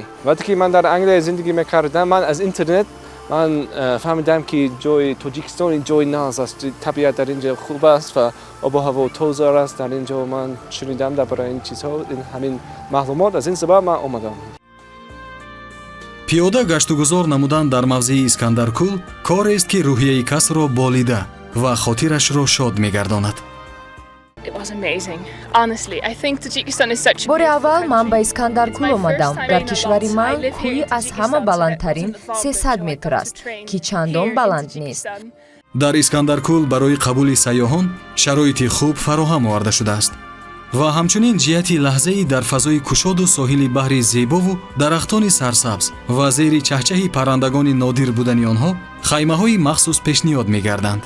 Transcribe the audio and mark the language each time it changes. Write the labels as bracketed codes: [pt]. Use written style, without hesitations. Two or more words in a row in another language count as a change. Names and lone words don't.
[tg] вақте ки ман дар Англия зиндагӣ мекардам, ман аз интернет ман фаҳмидам ки ҷои Тоҷикистон ҷои наз аст, табиат дар инҷо хуб аст ва обу ҳаво тоза аст. дар инҷо ман шунидам дар бораи ин чизҳо, ҳамин маълумот, аз ин сабаб ман омадам. пиёда гаштугузор намудан дар мавзеи Искандаркӯл корест, ки рӯҳияи касро болида ва хотирашро шод мегардонад. [en] It was amazing. Honestly, I think Tajikistan is such a [tg] бори [en] beautiful [tg] аввал ман ба [en] country. [tg] Искандаркул [en] It's my [tg] омадам. [en] first time [tg] Дар [en] in a [tg] кишвари [en] lot. I [tg] ман [en] live here [tg] кӯҳи [en] in [tg] аз [en] Tajikistan, [tg] ҳама [en] so [tg] баландтарин [en] it was a [tg] 300 [en] privilege [tg] метр [en] to [tg] аст [en] train [tg] ки чандон [en] here in [tg] баланд нест. [en] Tajikistan. [tg] дар искандаркул барои қабули сайёҳон шароити хуб фароҳам оварда шудааст ва ҳамчунин ҷиҳати лаҳзаи дар фазои кушоду соҳили баҳри зебову дарахтони сарсабз ва зери чаҳчаҳи паррандагони нодир будани онҳо хаймаҳои махсус пешниҳод мегарданд.